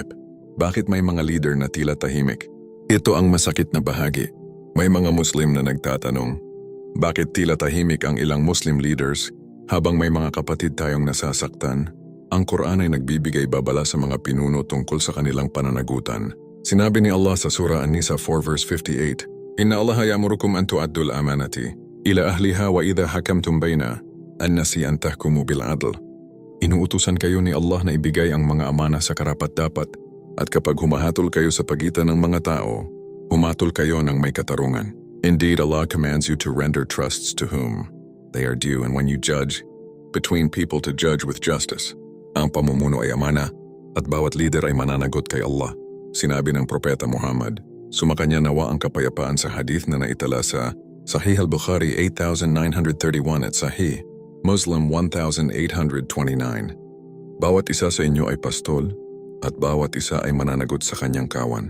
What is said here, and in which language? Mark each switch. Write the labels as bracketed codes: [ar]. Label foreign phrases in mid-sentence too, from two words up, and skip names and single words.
[tl] Bakit may mga leader na tila tahimik? Ito ang masakit na bahagi. May mga Muslim na nagtatanong, bakit tila tahimik ang ilang [en] Muslim leaders [tl] habang may mga kapatid tayong nasasaktan? Ang Quran ay nagbibigay babala sa mga pinuno tungkol sa kanilang pananagutan. Sinabi ni Allah sa Surah An-Nisa 4 verse 58, [ar] إن الله يأمركم أن تؤدوا الأمانات إلى أهلها وإذا حكمتم بين الناس أن تحكموا بالعدل. [tl] Inuutusan kayo ni Allah na ibigay ang mga amana sa karapat-dapat at kapag humahatol kayo sa pagitan ng mga tao, humatol kayo ng may katarungan. [en] Indeed, Allah commands you to render trusts to whom they are due and when you judge between people to judge with justice. [tl] Ang pamumuno ay amana at bawat leader ay mananagot kay Allah. Sinabi ng Propeta Muhammad, sumakanya nawa ang kapayapaan sa hadith na naitala sa Sahih al-Bukhari 8931 at Sahih Muslim 1829. Bawat isa sa inyo ay pastol at bawat isa ay mananagot sa kanyang kawan.